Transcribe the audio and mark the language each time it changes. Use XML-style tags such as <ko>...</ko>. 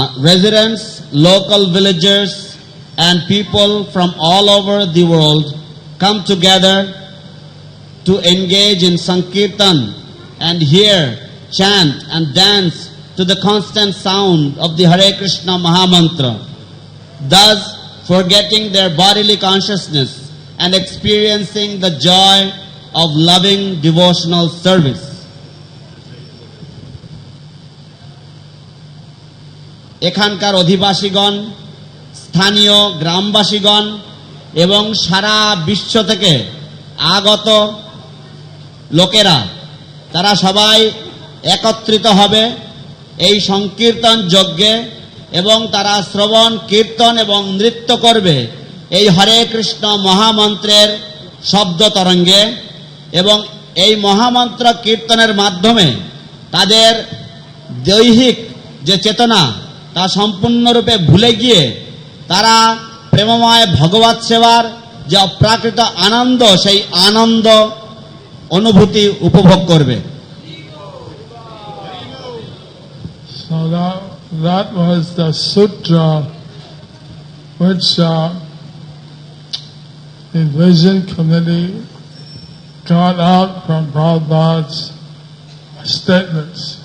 <en>Residents, local villagers and people from all over the world come together to engage in Sankirtan and hear, chant and dance to the constant sound of the Hare Krishna Mahamantra, thus forgetting their bodily consciousness and experiencing the joy of loving devotional service.</en> <bn>এখানকার অধিবাসীগণ, স্থানীয় গ্রামবাসীগণ এবং সারা বিশ্ব থেকে আগত লোকেরা তারা সবাই একত্রিত হবে এই সংকীর্তন যজ্ঞে এবং তারা শ্রবণ, কীর্তন এবং নৃত্য করবে এই হরে কৃষ্ণ মহামন্ত্রের শব্দ তরঙ্গে এবং এই মহামন্ত্র কীর্তনের মাধ্যমে তাদের দৈহিক যে চেতনা তা সম্পূর্ণরূপে ভুলে গিয়ে তারা প্রেমময় ভগবৎ সেবার যে অপ্রাকৃত আনন্দ সেই আনন্দ অনুভূতি উপভোগ করবে।</bn> <en>So that was the sutra which the Vision Committee got out from Prabhupada's statements.</en>